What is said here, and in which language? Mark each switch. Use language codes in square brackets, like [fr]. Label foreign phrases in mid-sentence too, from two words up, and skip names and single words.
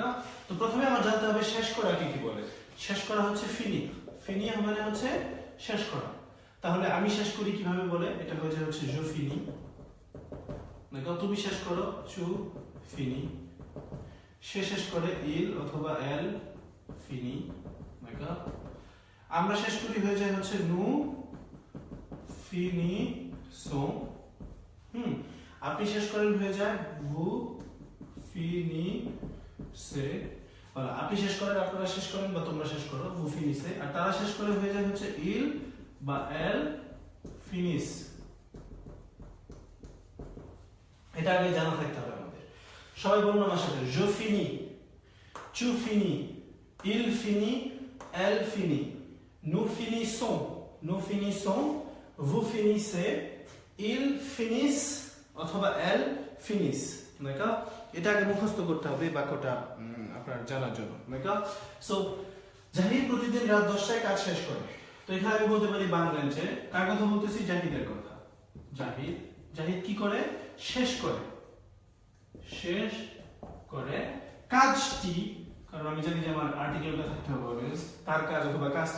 [bn] তো প্রথমে আমার জানতে হবে শেষ করা কি বলে। শেষ করা হচ্ছে ফিনি। ফিনি মানে হচ্ছে শেষ করা। তাহলে আমি শেষ করি কিভাবে বলে? এটা হয়ে যায় হচ্ছে [fr] je finis, [bn] নাকি? তুমি শেষ করো, [fr] tu finis। [bn] সে শেষ করে il অথবা [fr] elle finit, [bn] নাকি? আমরা শেষ করি হয়ে যায় হচ্ছে [fr] nous finissons। [bn] আপনি শেষ করেন হয়ে যায় [fr] vous finissez। [bn] আপনি শেষ করেন, আপনারা শেষ করেন বা তোমরা শেষ করো, [fr] vous finissez। [bn] আর তারা শেষ করে হয়ে যায় হচ্ছে il বা [fr] elle finissent। [bn] এটা আগে জানা থাকতে হবে আমাদের। সবাই বলুন আমার সাথে, [fr] je finis, tu finis, il finit, elle finit, nous finissons, vous finissez, ils finissent অথবা elle finissent, [bn] নাকি? এটা আগে মুখস্থ করতে হবে বাক্যটা আপনার জানার জন্য, নাকি? সো জাহিদ প্রতিদিন রাত 10টায় কাজ শেষ করে। তো এখানে আমি বলতে পারি বাংলাতে কার কথা বলতেছি? জাহিদের কথা। জাহিদ কি করে? শেষ করে। শেষ করে কাজটি, কারণ আমি জানি যে আমার আর্টিকেলটা থাকতে হবে অলওয়েজ, তার কাজ অথবা কাজটি।